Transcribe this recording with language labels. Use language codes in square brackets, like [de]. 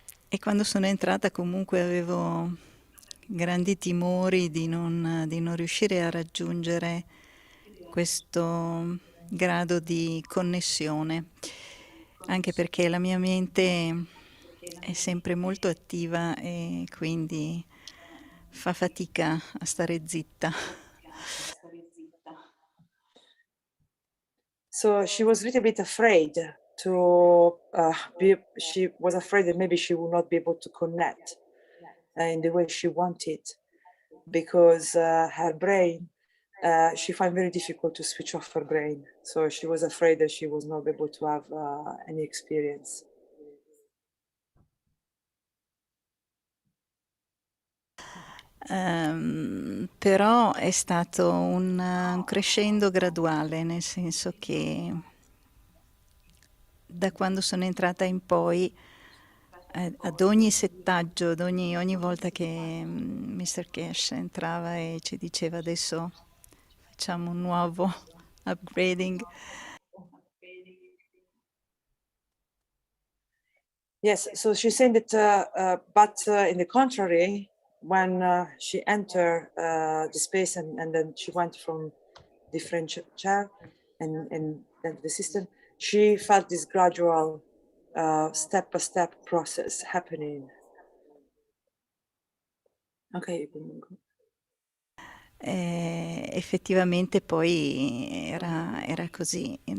[it] E quando sono entrata comunque avevo grandi timori di non riuscire a raggiungere questo grado di connessione, anche perché la mia mente è sempre molto attiva e quindi fa fatica a stare zitta. [en] So she was a little bit afraid to she was afraid that maybe she would not be able to connect in the way she wanted, because her brain, she found very difficult to switch off her brain. So she was afraid that she was not able to have any experience. [it] Però è stato un crescendo graduale, nel senso che da quando sono entrata in poi, ad ogni settaggio, ogni volta che Mr. Cash entrava e ci diceva adesso facciamo un nuovo upgrading. [en] Yes, so she's saying that, but in the contrary, when she entered the space and then she went from different chair and then the system, she felt this gradual step-by-step process happening. Okay. [it] Effettivamente poi era così.